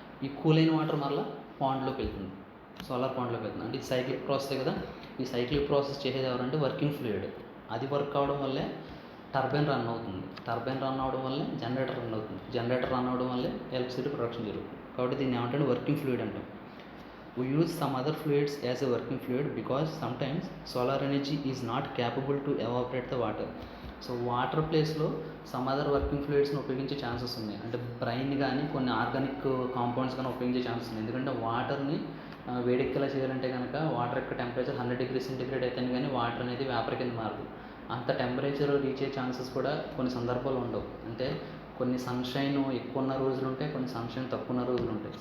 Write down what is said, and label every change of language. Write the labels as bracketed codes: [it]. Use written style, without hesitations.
[te] ఈ కూల్ అయిన వాటర్ మరలా పాండ్లోకి వెళ్తుంది, సోలార్ పాండ్లోకి వెళ్తుంది. అంటే ఇది సైక్లిక్ ప్రాసెస్ కదా. ఈ సైక్లిక్ ప్రాసెస్ చేసేది ఎవరంటే వర్కింగ్ ఫ్లూయిడ్. అది వర్క్ అవడం వల్లే టర్బైన్ రన్ అవుతుంది. టర్బైన్ రన్ అవడం వల్లే జనరేటర్ రన్ అవుతుంది. జనరేటర్ రన్ అవడం వల్లే ఎలక్ట్రిసిటీ ప్రొడక్షన్ జరుగుతుంది. కాబట్టి దీన్ని ఏమంటే వర్కింగ్ ఫ్లూయిడ్ అంటాం. [en] We use some other fluids as a working fluid because sometimes solar energy is not capable to evaporate the water. [te] So water ప్లేస్లో సమ్ అదర్ వర్కింగ్ ఫ్లూయిడ్స్ని ఉపయోగించే chances ఉన్నాయి. అంటే బ్రైన్ కానీ కొన్ని ఆర్గానిక్ కాంపౌండ్స్ కానీ ఉపయోగించే chances ఉన్నాయి. ఎందుకంటే వాటర్ని వేడెక్కేలా చేయాలంటే కనుక వాటర్ యొక్క టెంపరేచర్ 100 degrees సెంటిగ్రేడ్ అయితేనే కానీ వాటర్ అనేది వేపర్ కింద మారదు. అంత టెంపరేచర్ రీచ్ అయ్యే ఛాన్సెస్ కూడా కొన్ని సందర్భాలు ఉండవు. అంటే కొన్ని సన్షైన్ ఎక్కువ ఉన్న రోజులు ఉంటాయి, కొన్ని సన్షైన్ తక్కువ ఉన్న రోజులు ఉంటాయి.